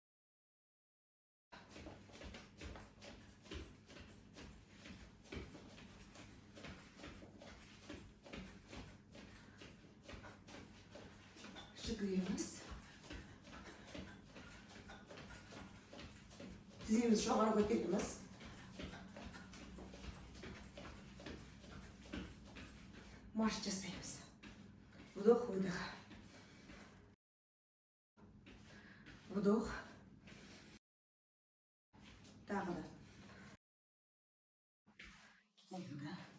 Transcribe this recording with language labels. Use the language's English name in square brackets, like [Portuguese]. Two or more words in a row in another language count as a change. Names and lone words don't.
[Kazakh] Жүгіреміз. Тіземіз жоғары көтереміз. Марш жасаймыз. [Russian] Вдох, выдох. Вдох. [Kazakh] Тағы да. Тағы.